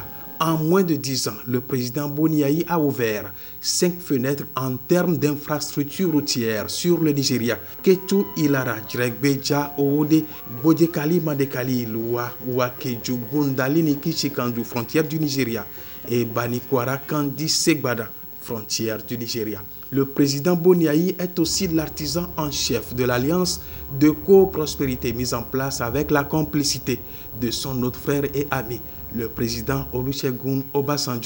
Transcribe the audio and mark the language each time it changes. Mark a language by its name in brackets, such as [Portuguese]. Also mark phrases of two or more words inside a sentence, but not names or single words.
[French] En moins de 10 ans, le président Boniaï a ouvert 5 fenêtres en termes d'infrastructures routières sur le Nigeria. Ketu Ilara, Dregbeja, Oode, Bodekali, Madekali, Lua, Wakeju, Bundali, Nikichikandu, frontière du Nigeria, et Banikwara, Kandi, Segbada, frontière du Nigeria. Le président Boniaï est aussi l'artisan en chef de l'alliance de coprospérité mise en place avec la complicité de son autre frère et ami, le président Olusegun Obasanjo.